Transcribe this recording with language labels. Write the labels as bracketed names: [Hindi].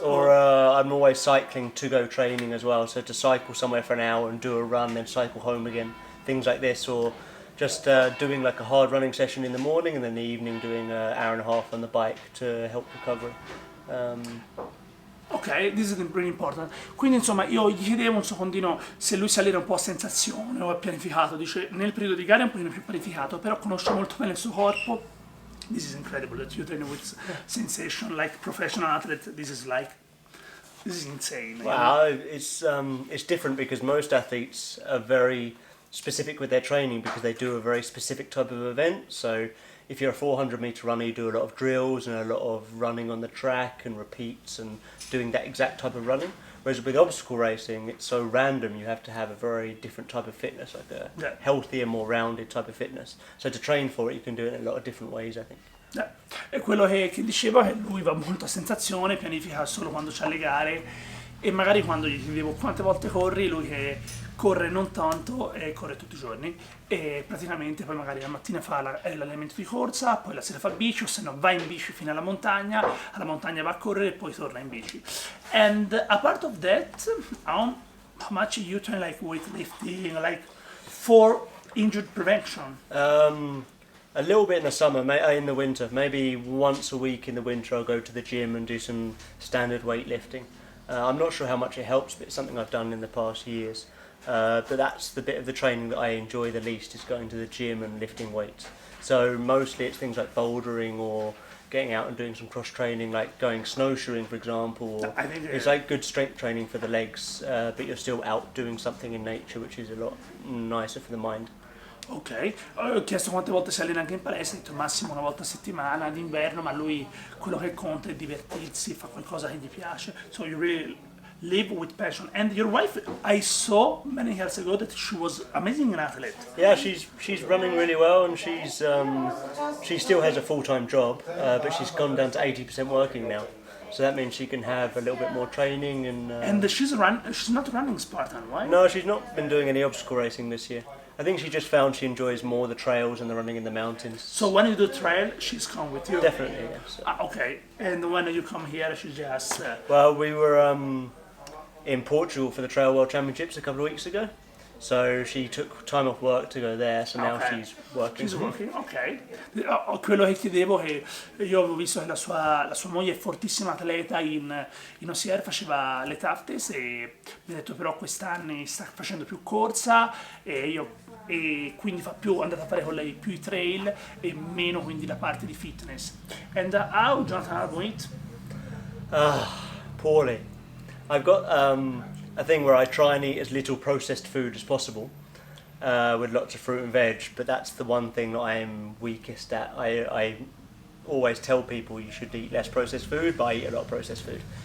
[English] Or I'm always cycling to go training as well, so to cycle somewhere for an hour and do a run, then cycle home again, things like this, or just doing like a hard running session in the morning and then in the evening doing an hour and a half on the bike to help recovery. Ok, this is really important. [Italian] Quindi insomma io gli chiedevo un secondino se lui salire un po' a sensazione o a pianificato, dice nel periodo di gara è un pochino più pianificato, però conosce molto bene il suo corpo. [English] This is incredible that you train with sensation like professional athlete. This is insane. Wow, it's different because most athletes are very specific with their training because they do a very specific type of event. So if you're a 400 meter runner, you do a lot of drills and a lot of running on the track and repeats and doing that exact type of running. Whereas with obstacle racing, it's so random, you have to have a very different type of fitness, like a healthier, more rounded type of fitness. So to train for it, you can do it in a lot of different ways, I think. [Italian] È quello che diceva, che lui va molto a sensazione, pianifica solo quando c'ha le gare, e magari quando gli chiedevo quante volte corri, lui che corre non tanto e corre tutti i giorni, e praticamente poi magari la mattina fa l'allenamento di corsa, poi la sera fa bici, o se no va in bici fino alla montagna va a correre e poi torna in bici. [English] And apart of that, how much you train like weightlifting, like for injury prevention? A little bit in the summer, in the winter. Maybe once a week in the winter I'll go to the gym and do some standard weightlifting. I'm not sure how much it helps, but it's something I've done in the past years. But that's the bit of the training that I enjoy the least, is going to the gym and lifting weights. So mostly it's things like bouldering or getting out and doing some cross training, like going snowshoeing for example. Or it's like good strength training for the legs, but you're still out doing something in nature, which is a lot nicer for the mind. [Italian] Ok, ho chiesto quante volte si allena anche in palestra, ho detto massimo una volta a settimana d'inverno, ma lui quello che conta è divertirsi, fa qualcosa che gli piace. [English] So you really live with passion. And your wife, I saw many years ago that she was amazing an athlete. Yeah, she's running really well, and she still has a full-time job, but she's gone down to 80% working now. So that means she can have a little bit more training and she's not running Spartan, right? No, she's not been doing any obstacle racing this year. I think she just found she enjoys more the trails and the running in the mountains. So when you do trail, she's come with you? Definitely, yes. Okay, and when you come here, she just... Well, we were in Portugal for the Trail World Championships a couple of weeks ago. So she took time off work to go there, so now she's working. She's working, ok. [Italian] Quello che chiedevo è che io avevo visto che la sua moglie è fortissima atleta in OCR, faceva le taftes e mi ha detto però quest'anno sta facendo più corsa e quindi è andata a fare con lei più i trail e meno quindi la parte di fitness. [English] And how Jonathan Albon eat? Poorly. I've got a thing where I try and eat as little processed food as possible, with lots of fruit and veg, but that's the one thing that I'm weakest at. I always tell people you should eat less processed food, but I eat a lot of processed food.